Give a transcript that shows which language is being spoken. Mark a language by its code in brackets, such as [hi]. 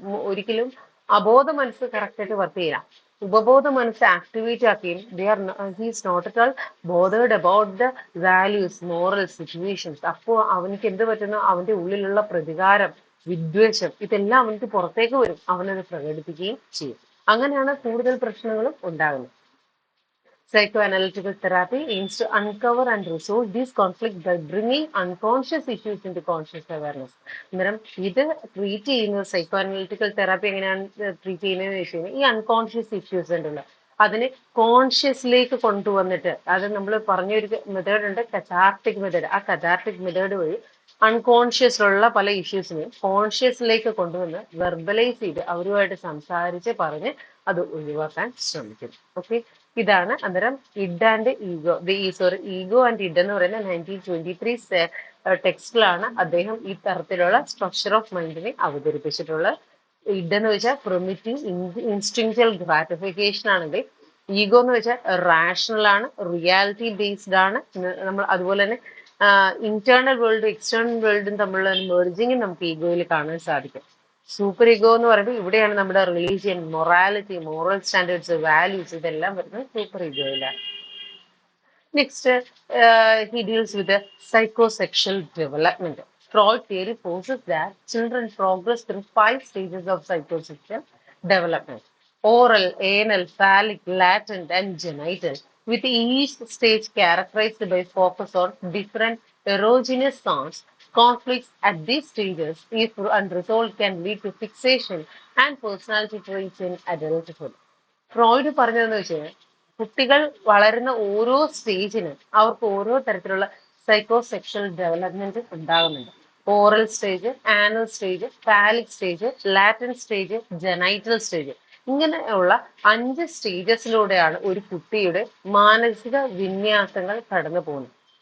[ml] ഒരിക്കലും അബോധ മനസ്സ് കറക്റ്റ് ആയിട്ട് വർക്ക് ചെയ്യാം. ഉപബോധ മനസ്സ് ആക്ടിവേറ്റ് ആക്കുകയും [en] He's not at all bothered about the values moral situations. [ml] അപ്പോൾ അവനിക്ക് എന്ത് പറ്റുന്നു, അവന്റെ ഉള്ളിലുള്ള പ്രതികാരം, വിദ്വേഷം, ഇതെല്ലാം അവനക്ക് പുറത്തേക്ക് വരും, അവനത് പ്രകടിപ്പിക്കുകയും ചെയ്യും. അങ്ങനെയാണ് കൂടുതൽ പ്രശ്നങ്ങളും ഉണ്ടാകുന്നത്. [en] Psychoanalytical therapy aims to uncover and resolve these conflicts by bringing unconscious issues into conscious awareness. [ml] അന്നേരം ഇത് ട്രീറ്റ് ചെയ്യുന്നത്, സൈക്കോ അനലിറ്റിക്കൽ തെറാപ്പി എങ്ങനെയാണ് ട്രീറ്റ് ചെയ്യുന്നതെന്ന് വെച്ച് കഴിഞ്ഞാൽ ഈ അൺകോൺഷ്യസ് ഇഷ്യൂസ് ഉണ്ടല്ലോ അതിനെ കോൺഷ്യസിലേക്ക് കൊണ്ടുവന്നിട്ട്, അത് നമ്മൾ പറഞ്ഞൊരു മെത്തേഡ് ഉണ്ട്, കഥാർട്ടിക് മെത്തേഡ്. ആ കഥാർട്ടിക് മെത്തേഡ് വഴി അൺകോൺഷ്യസിലുള്ള പല ഇഷ്യൂസിനെയും കോൺഷ്യസിലേക്ക് കൊണ്ടുവന്ന് വെർബലൈസ് ചെയ്ത് അവരുമായിട്ട് സംസാരിച്ച് പറഞ്ഞ് അത് ഒഴിവാക്കാൻ ശ്രമിക്കും. ഓക്കെ, ഇതാണ് അന്നേരം id and ego. Ego and id എന്ന് പറയുന്ന 1923 ടെക്സ്റ്റിലാണ് അദ്ദേഹം ഈ തരത്തിലുള്ള സ്ട്രക്ചർ ഓഫ് മൈൻഡിനെ അവതരിപ്പിച്ചിട്ടുള്ളത്. ഇഡ് എന്ന് വെച്ചാൽ പ്രൊമിറ്റീവ് ഇൻസ്റ്റിങ്ക്ച്വൽ ഗ്രാറ്റിഫിക്കേഷൻ ആണെങ്കിൽ ഈഗോ എന്ന് വെച്ചാൽ റാഷണൽ ആണ്, റിയാലിറ്റി ബേസ്ഡ് ആണ്. നമ്മൾ അതുപോലെ തന്നെ ഇന്റേണൽ വേൾഡും എക്സ്റ്റേണൽ വേൾഡും തമ്മിലുള്ള മെർജിങ് നമുക്ക് ഈഗോയിൽ കാണാൻ സാധിക്കും. സൂപ്പർ ഈഗോ എന്ന് പറയുമ്പോൾ ഇവിടെയാണ് നമ്മുടെ religion, morality, moral standards, values ഇതെല്ലാം വരുന്നത് super ഈഗോയിലാണ്. [en] Next, he deals with the psychosexual development. Freud theory poses that children progress through 5 stages of psychosexual development: oral, anal, phallic, latent, and genital, with each stage characterized by focus on different erogenous zones. Conflicts at these stages, if unresolved, can lead to fixation and personality traits in adulthood. [ml] Freud പറഞ്ഞതെന്ന് വെച്ചാൽ കുട്ടികൾ വളരുന്ന ഓരോ സ്റ്റേജിനും അവർക്ക് ഓരോ തരത്തിലുള്ള psychosexual development ഉണ്ടാകുന്നുണ്ട്. Oral stage, anal stage, phallic stage, ലാറ്റൻ stage, genital stage, ഇങ്ങനെയുള്ള 5 സ്റ്റേജസിലൂടെയാണ് ഒരു കുട്ടിയുടെ മാനസിക വിന്യാസങ്ങൾ കടന്നു പോകുന്നത്.